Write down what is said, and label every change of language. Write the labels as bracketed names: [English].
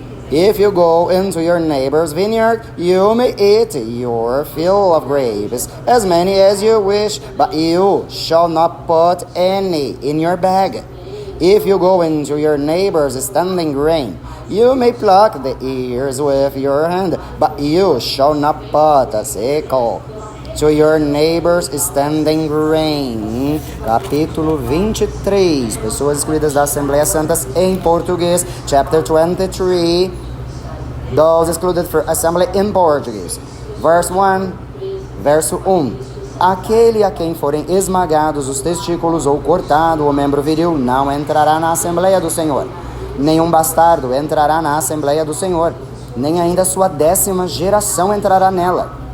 [English] If you go into your neighbor's vineyard, you may eat your fill of grapes, as many as you wish, but you shall not put any in your bag. If you go into your neighbor's standing grain, you may pluck the ears with your hand, but you shall not put a sickle to your neighbor's standing grain. [Portuguese] Capítulo 23, pessoas excluídas da Assembleia Santas em português. [English] Chapter 23, those excluded for assembly in Portuguese. Verse 1, verso 1. [Portuguese] Aquele a quem forem esmagados os testículos ou cortado o membro viril não entrará na Assembleia do Senhor. Nenhum bastardo entrará na Assembleia do Senhor, nem ainda sua 10ª geração entrará nela.